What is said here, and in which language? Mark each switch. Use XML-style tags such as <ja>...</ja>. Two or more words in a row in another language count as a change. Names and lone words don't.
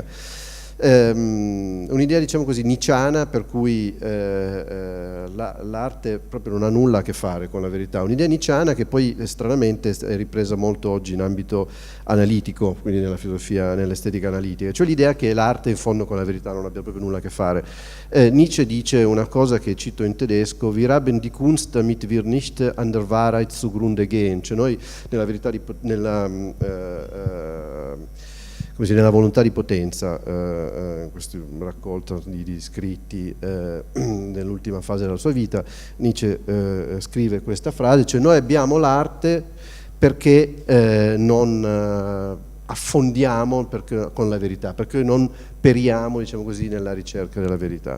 <it>Un'idea, diciamo così, nietzschiana, per cui l'arte proprio non ha nulla a che fare con la verità. Un'idea nietzschiana che poi stranamente è ripresa molto oggi in ambito analitico, quindi nella filosofia, nell'estetica analitica, cioè l'idea che l'arte in fondo con la verità non abbia proprio nulla a che fare. Nietzsche dice una cosa che cito in tedesco:</it> <de>Wir haben die Kunst, damit wir nicht an der Wahrheit zugrunde gehen.</de> <it>Cioè noi nella verità nella volontà di potenza, questo raccolto di scritti nell'ultima fase della sua vita, Nietzsche scrive questa frase, cioè noi abbiamo l'arte perché non affondiamo con la verità, perché non periamo, diciamo così, nella ricerca della verità.</it>